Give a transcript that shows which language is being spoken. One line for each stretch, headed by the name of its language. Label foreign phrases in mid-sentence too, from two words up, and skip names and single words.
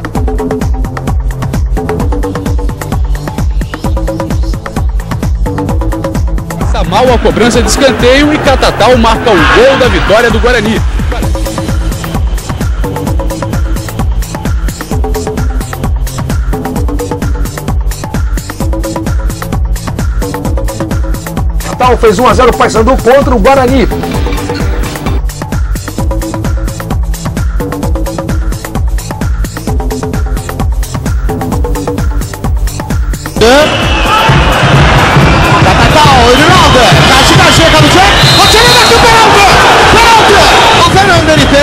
Portuguese: Mal a cobrança de escanteio e Catatal marca o gol da vitória do Guarani. Catatal fez 1-0 o Paysandu contra o Guarani.
Turkish: Karşı kalacak. Hakemin hakkı penaltı. Penaltı. Aferin Önder İpek.